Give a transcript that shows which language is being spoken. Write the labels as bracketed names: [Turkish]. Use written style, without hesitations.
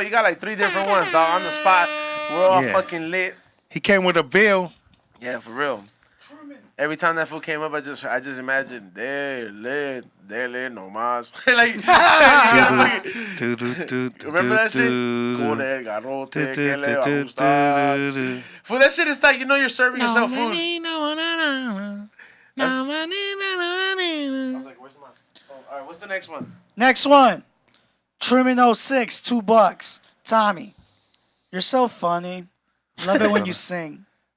[English] You got like 3 different ones, dog, on the spot. We're all Yeah. fucking lit. He came with a bill. Yeah, for real. Every time that fool came up, I just imagined, [Spanish] dele no más. [English] Like, remember that shit? [Spanish] Con el garrote que le va a gustar. [English] Fool, that shit is like, you're serving yourself food. I was like, where's my... Oh, all right, what's the next one? Next one. Truman 06, $2. Tommy, you're so funny. Love it when you sing.